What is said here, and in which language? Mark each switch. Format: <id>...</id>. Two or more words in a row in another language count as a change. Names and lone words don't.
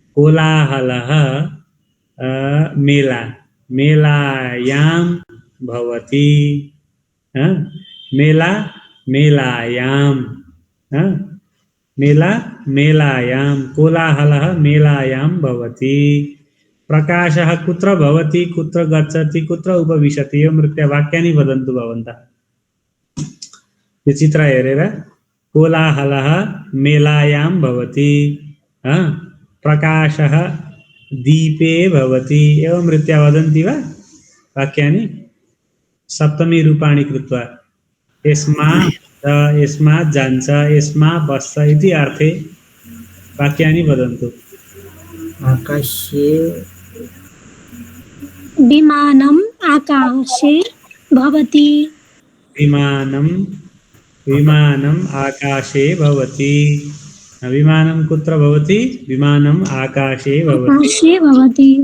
<sa>कोलाहलः मेला मेलायां भवति मेला मेलायां मेला मेलायां कोलाहलः मेलायां भवति प्रकाशः कुत्र भवति कुत्र गच्छति कुत्र उपविशति एवं रीत्या वाक्यानि वदन्तु भवन्तः</sa> <ne>यो चित्र हेरेर</ne> <sa>कोलाहलः मेलायां भवति प्रकाशः दीपे भवति एवं रीत्या वदन्ति वा वाक्यानि सप्तमी रूपाणि कृत्वा यस्मात् जान्छ यस्मा बस्छ इति अर्थे वाक्यानि वदन्तु आकाशे विमानम् आकाशे भवति विमानम् आकाशे भवति विमानं कुत्र भवति विमानम् आकाशे भवति</sa>